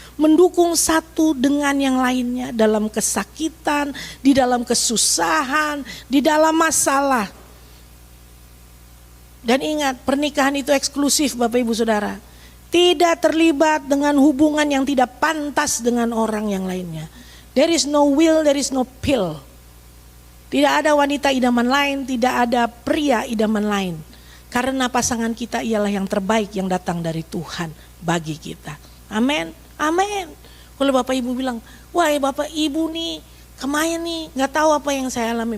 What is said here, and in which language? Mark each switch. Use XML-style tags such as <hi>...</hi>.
<id>Mendukung satu dengan yang lainnya dalam kesakitan, di dalam kesusahan, di dalam masalah. Dan ingat, pernikahan itu eksklusif Bapak Ibu Saudara. Tidak terlibat dengan hubungan yang tidak pantas dengan orang yang lainnya.</id> <en>There is no will, there is no pill.</en> <id>Tidak ada wanita idaman lain, tidak ada pria idaman lain. Karena pasangan kita ialah yang terbaik yang datang dari Tuhan bagi kita. Amin. Amin. Kalau Bapak Ibu bilang, wah Bapak Ibu nih kemarin nih gak tahu apa yang saya alami.</id>